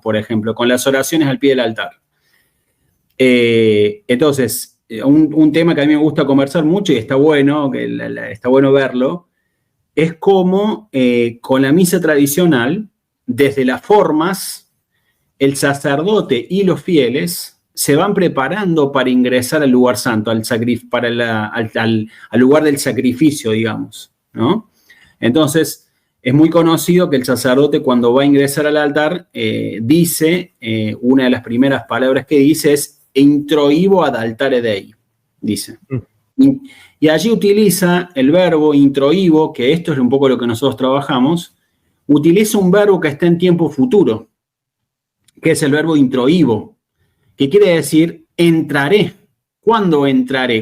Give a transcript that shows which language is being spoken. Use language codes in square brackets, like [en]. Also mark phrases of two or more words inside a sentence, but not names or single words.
[es] Por ejemplo, con las oraciones al pie del altar. Entonces, un tema que a mí me gusta conversar mucho y está bueno, está bueno verlo, es cómo con la misa tradicional, desde las formas, el sacerdote y los fieles se van preparando para ingresar al lugar santo, al lugar del sacrificio, digamos, ¿no? Entonces, es muy conocido que el sacerdote cuando va a ingresar al altar dice, una de las primeras palabras que dice es [la] introibo ad altare Dei, [es] dice. Y allí utiliza el verbo introibo, que esto es un poco lo que nosotros trabajamos, utiliza un verbo que está en tiempo futuro. que es el verbo introibo, que quiere decir entraré. ¿Cuándo entraré?